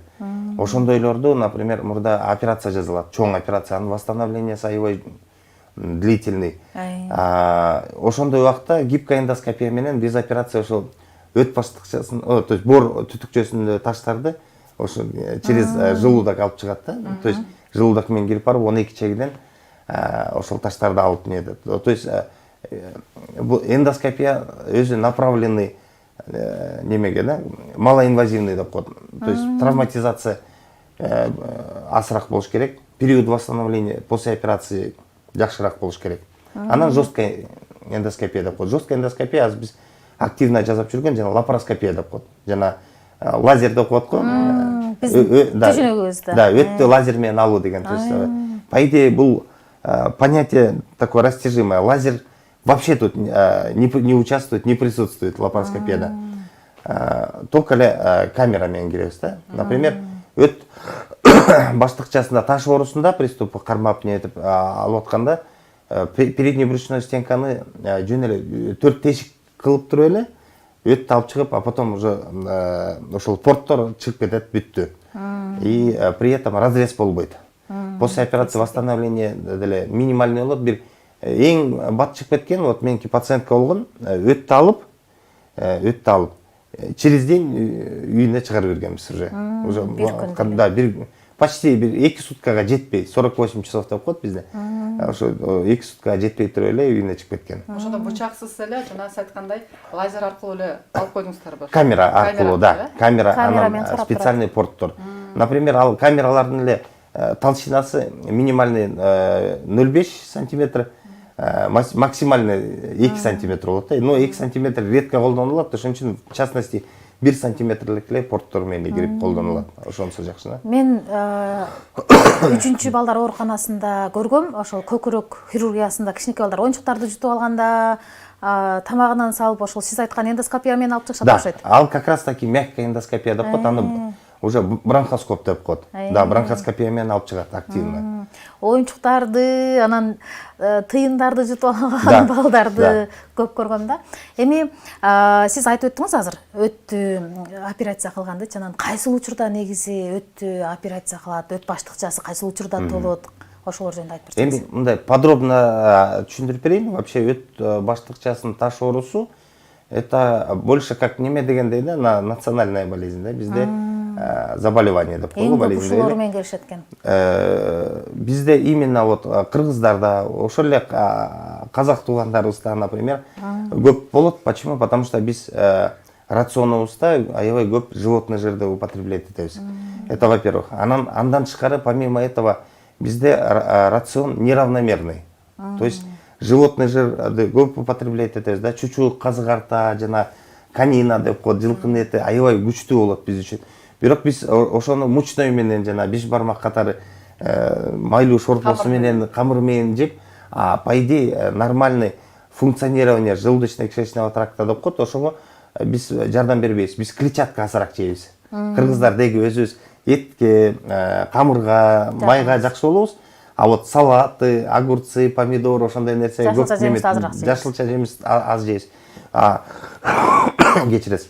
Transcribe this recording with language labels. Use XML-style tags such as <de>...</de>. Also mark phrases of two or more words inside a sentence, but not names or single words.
<ky>Ошондойлорду, например, мурда операция жазылат, чоң операция, анын восстановлениясы аябай длительный. Ошондой убакта</ky> <ru>гибкая эндоскопия</ru> <ky>менен</ky> <ru>без операция</ru> <ky>ошол өт баштыкчасын,</ky> <ru>то есть</ru> <ky>бор түтүкчөсүндө таштарды ошо</ky> <ru>через желудок</ru> <ky>алып чыгат да.</ky> <ru>То есть</ru> <ky>желудок менен кирип барып 12 чегиден ошол таштарды алып нетет.</ky> <ru>То есть</ru> <ky>бул эндоскопия өзү направленный немеге да, малоинвазивный деп коет.</ky> <ru>То есть травматизация</ru> <ky>азыраак болуш керек,</ky> <ru>период восстановления после операции</ru> <ky>жакшыраак болуш керек. Анан</ky> <ru>жесткая эндоскопия</ru> <ky>деп коет.</ky> <ru>Жесткая эндоскопия</ru> <ky>азыр биз активно жасап жүргөн жана лапароскопия деп коет. Жана лазер деп коет го. Биздин түшүнүгүбүздө. Да, өттү лазер менен алуу деген.</ky> <ru>То есть, по идее, был понятие такое растяжимое. Лазер вообще тут не участвует, не присутствует лапароскопияда.</ru> <ky>Только камера менен киребиз да. Например, өт баштыкчасында таш оорусунда приступы кармап нетип алып атканда</ky> <ru>передний брюшной</ru> <ky>стенканы жөн эле 4 тешик кылып туруп эле өттү алып чыгып,</ky> <ru>а потом уже</ru> <ky>ошол порттор чыгып кетет, бүттү.</ky> <ru>И при этом разрез болбойт. После операции восстановление деле минимальный болот.</ru> <ky>Бир эң бат чыгып кеткен, вот меники пациентка болгон, өттү алып</ky> <ru>через день</ru> <ky>үйүнө чыгарып бергенбиз уже. Да, почти 2 суткага жетпей, 48 часов деп коет бизде. Ошо 2 суткага жетпей туруп эле үйүнө чыгып кеткен. Ошондо бычаксыз эле жана сиз айткандай лазер аркылуу эле алып койдуңуздарбы? Камера аркылуу, да. Камера, анан специальный порттор. Например, ал камералардын эле толщинасы минимальный 0,5 сантиметр, максимальный 2 сантиметр болот. Но 2 сантиметр редко колдонулат, ошон үчүн</ky> <ru>в частности</ru> <ky>1 сантиметрлик эле порттор менен кирип колдонулат. Ошонусу жакшы да. Мен 3-чү балдар ооруканасында көргөм, ошол көкүрөк хирургиясында кичинекей балдар оюнчуктарды жутуп алганда тамагынан салып, ошол сиз айткан эндоскопия менен алып чыгышат окшойт. Да, ал</ky> <ru>как раз таки мягкая эндоскопия</ru> <ky>деп коет, аны</ky> <ru>уже бронхоскоп</ru> <ky>деп коет. Да, бронхоскопия менен алып чыгат активно. Оюнчуктарды, анан тыйындарды жутуп алган балдарды көп көргөм да. Эми сиз айтып өттүңүз азыр, өттү операция кылганды, анан кайсыл учурда негизи өттү операция кылат, өт баштыкчасы кайсыл учурда толот? Ошолор жөнүндө айтып берсеңиз. Эми мындай подробно түшүндүрүп берейин. Вообще өт баштыкчасынын таш оорусу</ky> <ru>это больше как</ru> <ky>неме дегендей да,</ky> <ru>национальная болезнь</ru> <ky>да, бизде заболевание деп коебу, болезнь. Эң көп ушулар менен келишет экен. Бизде</ky> <ru>именно вот</ru> <ky>кыргыздарда, ошол эле казак туугандарыбызда, например, көп болот.</ky> <ru>Почему? Потому что</ru> <ky>биз рационубузда аябай көп животный жирди употреблять этебиз.</ky> <ru>Это во-первых.</ru> <ky>Андан тышкары,</ky> <ru>помимо этого, бизде рацион неравномерный. То есть животный</ru> <ky>жирди көп употреблять этебиз да, чучук, казык арта жана канина деп коет, жылкынын эти аябай күчтүү болот биз үчүн. Бирок биз ошону мучной менен жана беш бармак катары майлуу шорпосу менен, камыр менен жеп,</ky> <ru>по идее нормальный функционирование желудочно-кишечного тракта</ru> <ky>деп коет, ошого биз жардам бербейбиз. Биз клетчатка азыраак жейбиз. Кыргыздар деги өзүбүз этке, камырга, майга жакшы болобуз.</ky> <ru>А вот салаты, огурцы, помидор,</ru> <ky>ошондой нерсе көп жемейт. Жашылча жемиз аз жейбиз. Кечиресиз.</ky>